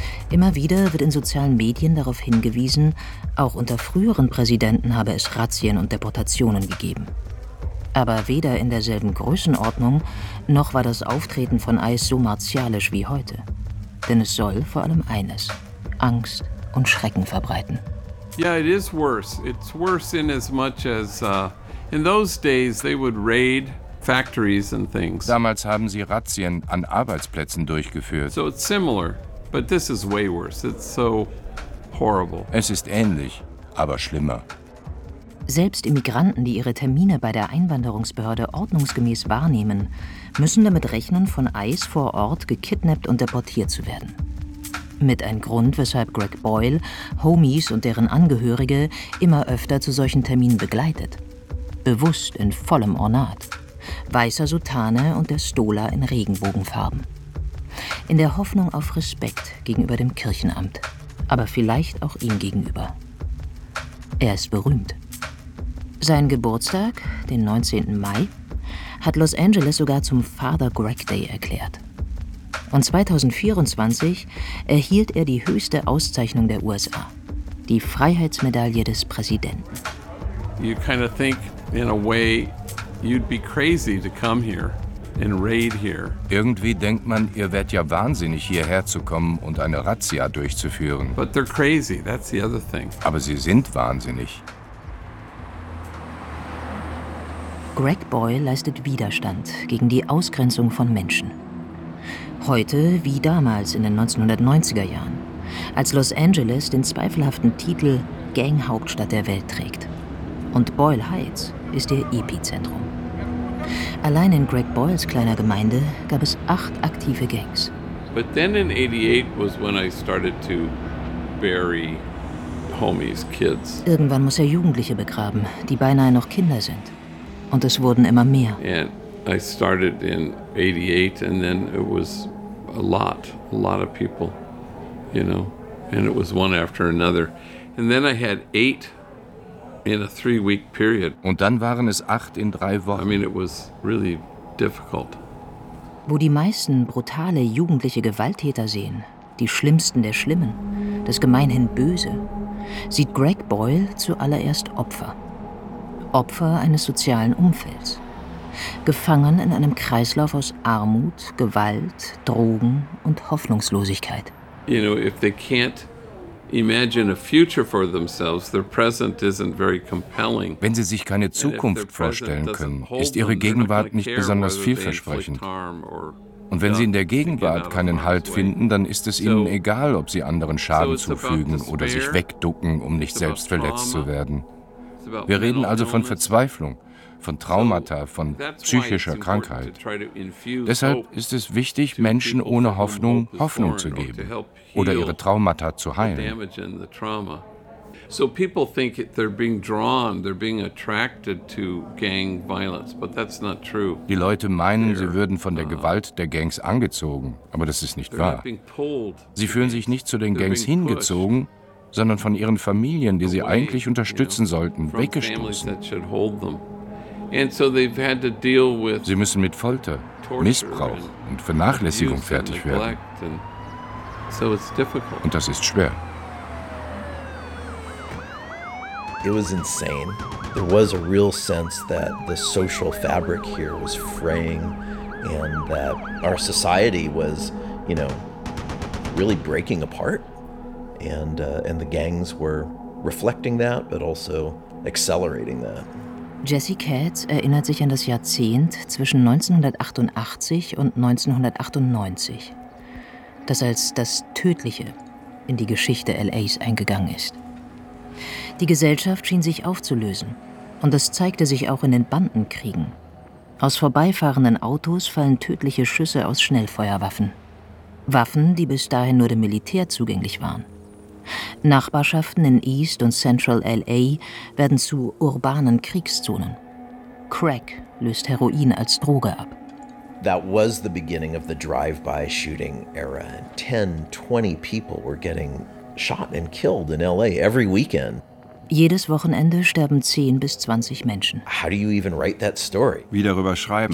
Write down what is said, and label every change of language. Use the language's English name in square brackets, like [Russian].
[German] Immer wieder wird in sozialen Medien darauf hingewiesen, auch unter früheren Präsidenten habe es Razzien und Deportationen gegeben. Aber weder in derselben Größenordnung, noch war das Auftreten von ICE so martialisch wie heute. Denn es soll vor allem eines: Angst und Schrecken verbreiten. [English] Yeah, it is worse. It's worse in as much as in those days they would raid factories and things. [German] Damals haben sie Razzien an Arbeitsplätzen durchgeführt. [English] So it's similar, but this is way worse. It's so horrible. [German] Es ist ähnlich, aber schlimmer. Selbst Immigranten, die ihre Termine bei der Einwanderungsbehörde ordnungsgemäß wahrnehmen, müssen damit rechnen, von ICE vor Ort gekidnappt und deportiert zu werden. Mit ein Grund, weshalb Greg Boyle Homies und deren Angehörige immer öfter zu solchen Terminen begleitet. Bewusst in vollem Ornat. Weißer Soutane und der Stola in Regenbogenfarben. In der Hoffnung auf Respekt gegenüber dem Kirchenamt, aber vielleicht auch ihm gegenüber. Er ist berühmt. Sein Geburtstag, den 19. Mai, hat Los Angeles sogar zum Father Greg Day erklärt. Und 2024 erhielt er die höchste Auszeichnung der USA, die Freiheitsmedaille des Präsidenten. [English] You kind of think, in a way, you'd be crazy to come here and raid here. [German] Irgendwie denkt man, ihr wärt ja wahnsinnig, hierher zu kommen und eine Razzia durchzuführen. [English] But they're crazy, that's the other thing. [German] Aber sie sind wahnsinnig. Greg Boyle leistet Widerstand gegen die Ausgrenzung von Menschen. Heute wie damals in den 1990er Jahren, als Los Angeles den zweifelhaften Titel Ganghauptstadt der Welt trägt. Und Boyle Heights ist ihr Epizentrum. Allein in Greg Boyles kleiner Gemeinde gab es 8 aktive Gangs. [English] But then in 88 was when I started to bury homies, kids. [German] Irgendwann muss er Jugendliche begraben, die beinahe noch Kinder sind. Und es wurden immer mehr. [English] And I started in 88 and then it was a lot of people, you know, and it was one after another. And then I had 8 in a 3-week period. Und dann waren es 8 in 3 Wochen. I mean, it was really difficult. [German] Wo die meisten brutale jugendliche Gewalttäter sehen, die schlimmsten der Schlimmen, das gemeinhin Böse, sieht Greg Boyle zuallererst Opfer. Opfer eines sozialen Umfelds. Gefangen in einem Kreislauf aus Armut, Gewalt, Drogen und Hoffnungslosigkeit. [English] You know, if they can't imagine a future for themselves, their present isn't very compelling. [German] Wenn sie sich keine Zukunft vorstellen können, ist ihre Gegenwart nicht besonders vielversprechend. Und wenn sie in der Gegenwart keinen Halt finden, dann ist es ihnen egal, ob sie anderen Schaden zufügen oder sich wegducken, um nicht selbst verletzt zu werden. Wir reden also von Verzweiflung, von Traumata, von psychischer Krankheit. Deshalb ist es wichtig, Menschen ohne Hoffnung Hoffnung zu geben oder ihre Traumata zu heilen. So people think they're being drawn, they're being attracted to gang violence, but that's not true. Die Leute meinen, sie würden von der Gewalt der Gangs angezogen, aber das ist nicht wahr. Sie fühlen sich nicht zu den Gangs hingezogen, sondern von ihren Familien, die sie eigentlich unterstützen sollten, weggestoßen. Sie müssen mit Folter, Missbrauch und Vernachlässigung fertig werden. Und das ist schwer. [English] It was insane. There was a real sense that the social fabric here was fraying and that our society was, you know, really breaking apart. And the gangs were reflecting that, but also accelerating that. [German] Jesse Katz erinnert sich an das Jahrzehnt zwischen 1988 und 1998, das als das Tödliche in die Geschichte LAs eingegangen ist. Die Gesellschaft schien sich aufzulösen, und das zeigte sich auch in den Bandenkriegen. Aus vorbeifahrenden Autos fallen tödliche Schüsse aus Schnellfeuerwaffen. Waffen, die bis dahin nur dem Militär zugänglich waren. Nachbarschaften in East und Central LA werden zu urbanen Kriegszonen. Crack löst Heroin als Droge ab. [English] That was the beginning of the drive-by shooting era. 10, 20 people were getting shot and killed in LA every weekend. [German] Jedes Wochenende sterben 10 bis 20 Menschen. [English] How do you even write that story? [German] Wie darüber schreiben?